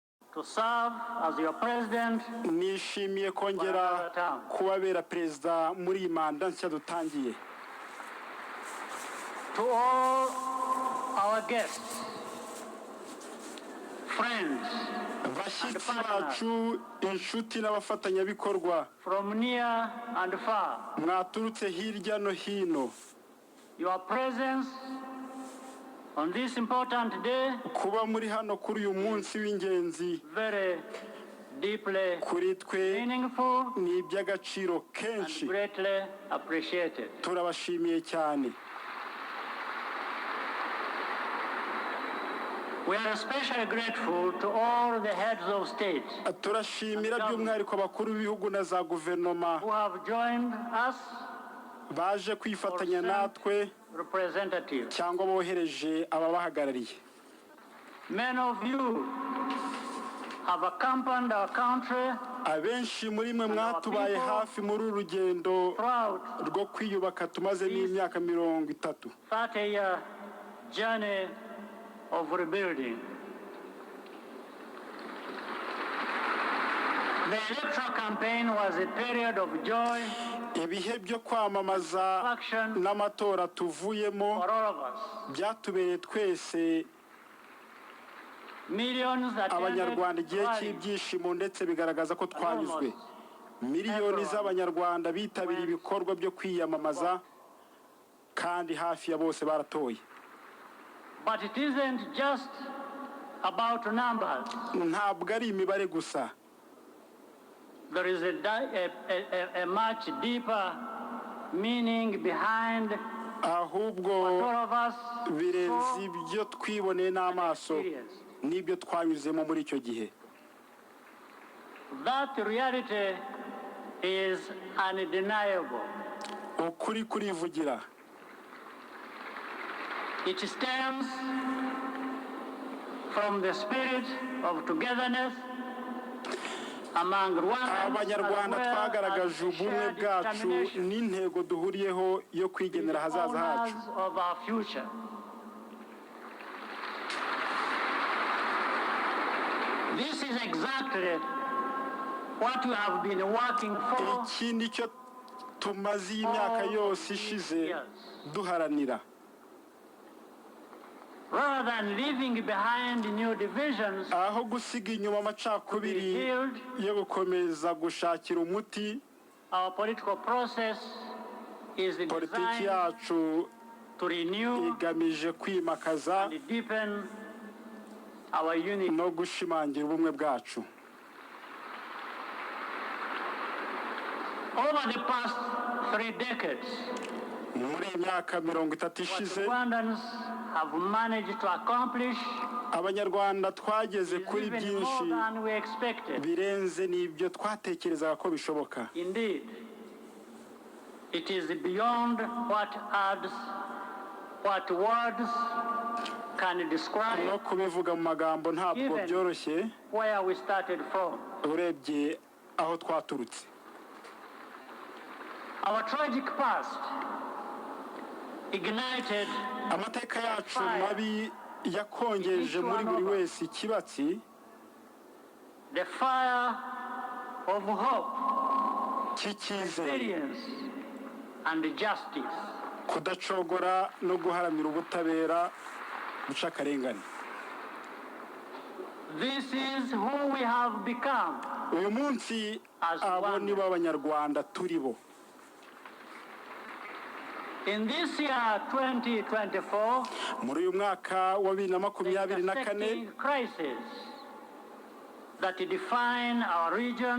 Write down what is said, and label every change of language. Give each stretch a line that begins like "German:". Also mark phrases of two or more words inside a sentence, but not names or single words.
English: to serve as your president.
Kinyarwanda: Nishimiye kongera kubabera perezida muri iyi manda nshya dutangiye.
English: To all our guests, friends,
Kinyarwanda: bashyitsi bacu, inshuti n'abafatanyabikorwa
English: from near and far,
Kinyarwanda: mwaturutse hirya no hino,
English: your presence on this important day,
Kinyarwanda: kuba muri hano kuri uyu munsi w'ingenzi,
English: very deeply
Kinyarwanda: kuri twe
English: meaningful
Kinyarwanda: ni iby'agaciro kenshi.
English: and greatly appreciated.
Kinyarwanda: Turabashimiye cyane.
English: We are especially grateful to all the heads of state
Kinyarwanda: Turashimira by'umwihariko abakuru b'ibihugu na za guverinoma
English: who have joined us
Kinyarwanda: baje kwifatanya natwe
English: representatives.
Kinyarwanda: cyangwa bohereje ababahagarariye.
English: Many of you have accompanied our country
Kinyarwanda: Abenshi muri mwe mwatubaye hafi muri uru rugendo
English: throughout
Kinyarwanda: rwo kwiyubaka tumazemo imyaka 30.
English: 30-year journey of rebuilding. The electoral campaign was a period of joy
Kinyarwanda: Ibihe byo kwamamaza n'amatora tuvuyemo
English: for all of us.
Kinyarwanda: byatubereye twese
English: Millions
Kinyarwanda: Abanyarwanda
English: attended
Kinyarwanda: igihe
English: rallies.
Kinyarwanda: cy'ibyishimo ndetse bigaragaza ko twanyuzwe. Miliyoni z'Abanyarwanda bitabiriye ibikorwa byo kwiyamamaza kandi hafi ya bose baratoye.
English: But it isn't just about numbers.
Kinyarwanda: Ntabwo ari imibare gusa.
English: There is a much deeper meaning behind
Kinyarwanda: Ahubwo
English: all of us
Kinyarwanda: birenze ibyo twiboneye n'amaso
English: experienced.
Kinyarwanda: n'ibyo twanyuzemo muri icyo gihe.
English: That reality is undeniable.
Kinyarwanda: Ukuri kurivugira.
English: It stems from the spirit of togetherness among Rwandans,
Kinyarwanda: Abanyarwanda
English: as well
Kinyarwanda: twagaragaje
English: as
Kinyarwanda: ubumwe
English: shared
Kinyarwanda: bwacu
English: determination
Kinyarwanda: n'intego duhuriyeho yo kwigenera
English: to be
Kinyarwanda: ahazaza
English: owners
Kinyarwanda: hacu.
English: of our future. This is exactly what we have been working for
Kinyarwanda: Iki nicyo tumaze iyi myaka yose ishize duharanira.
English: rather than leaving behind new divisions.
Kinyarwanda: Aho gusiga inyuma amacakubiri yo gukomeza gushakira umuti,
English: Our political process is
Kinyarwanda: politiki
English: designed
Kinyarwanda: yacu
English: to renew
Kinyarwanda: igamije kwimakaza
English: and deepen our unity.
Kinyarwanda: no gushimangira ubumwe bwacu.
English: Over the past 3 decades,
Kinyarwanda: Muri iyi myaka 30
English: what
Kinyarwanda: ishize,
English: Rwandans have managed to accomplish
Kinyarwanda: Abanyarwanda twageze
English: is
Kinyarwanda: kuri
English: even
Kinyarwanda: byinshi
English: more than we expected.
Kinyarwanda: birenze n'ibyo twatekerezaga ko bishoboka.
English: Indeed, it is beyond what words can describe.
Kinyarwanda: No kubivuga mu magambo ntabwo byoroshye
English: Where we started from.
Kinyarwanda: urebye aho twaturutse.
English: Our tragic past ignited
Kinyarwanda: Amateka yacu mabi yakongeje muri buri wese ikibatsi,
English: the fire of hope,
Kinyarwanda: cy'icyizere,
English: experience, and justice.
Kinyarwanda: kudacogora no guharanira ubutabera guca akarengane.
English: This is who we have become.
Kinyarwanda: Uyu munsi abo ni bo Abanyarwanda turi bo.
English: In this year 2024,
Kinyarwanda: Muri uyu mwaka wa 2024
English: intersecting crises that define our region